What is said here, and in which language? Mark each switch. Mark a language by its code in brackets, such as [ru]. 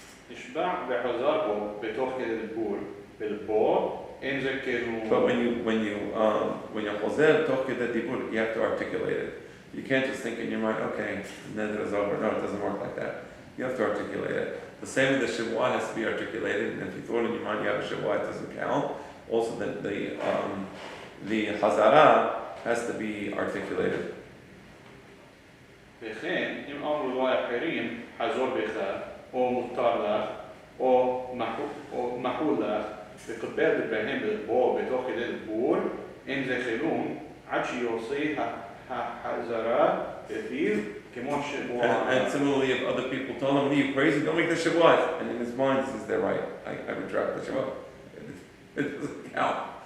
[he] נשבע וחזר בו בתוך כדי דיבור, ולבו אין זה כאילו... [en] But when you're choser toch kedei dibur, you have to articulate it. You can't just think in your mind, okay, then it is over. No, it doesn't work like that. You have to articulate it. The same with the Shebu'ah has to be articulated, and if you throw it in your mind, you have a Shebu'ah, it doesn't count. Also, the Hazara has to be articulated. [he] וכן, אם אמרו לו אחרים, חזור בך, או מותר לך, או מחול לך, וקבל בהם בלבו בתוך כדי דיבור, אין זה חילון, עד שיוצא החזרה בפיו, כמו שבועה. [en] And similarly, if other people tell him, are you crazy? Don't make the Shebu'ah. And in his mind, he says, they're right. I retract the Shebu'ah. It doesn't count.